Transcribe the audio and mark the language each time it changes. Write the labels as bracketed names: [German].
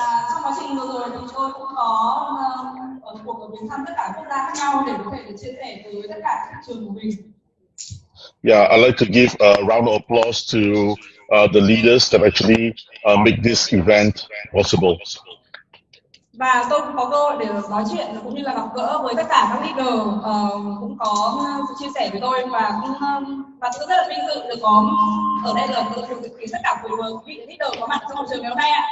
[Vietnamese] Trong quá trình vừa rồi thì tôi cũng có cuộc viếng thăm tất cả quốc gia khác nhau để có thể được chia sẻ với tất cả các thị trường của mình. [English] Yeah, I'd like to give a round of applause to the leaders that actually make this event possible. [Vietnamese] Và tôi cũng có cơ hội để nói chuyện cũng như là gặp gỡ với tất cả các leader cũng có chia sẻ với tôi và tôi rất là vinh dự được có ở đây là được chứng kiến tất cả quý vị leader có mặt trong hội trường ngày hôm nay ạ.